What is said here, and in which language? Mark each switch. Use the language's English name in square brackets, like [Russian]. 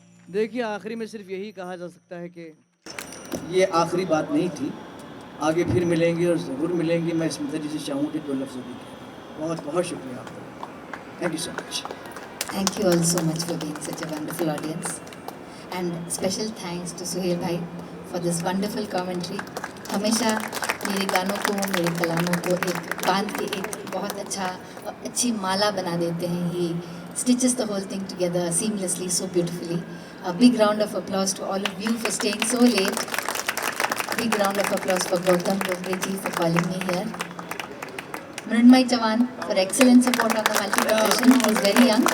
[Hindi] देखिए, आखिरी में सिर्फ यही कहा जा सकता है कि ये आखिरी बात नहीं थी, आगे फिर मिलेंगे और ज़रूर मिलेंगे। मैं स्मिता जी से चाहूँगी 2 लफ्ज़ भी कहें। बहुत बहुत शुक्रिया आपका, [English] Thank you so much. Thank you all so much for being such a wonderful audience, and special thanks to Suhail भाई for this wonderful commentary. [Hindi] हमेशा मेरे गानों को, मेरे कलामों को एक बांध के एक बहुत अच्छी माला बना देते हैं। [English] He stitches the whole thing together seamlessly, so beautifully. A big round of applause to all of you for staying so late. Big round of applause for Gautam Gogre ji for calling me here. Mrunmay Chavan for excellent support on the multi-profession. He's very young.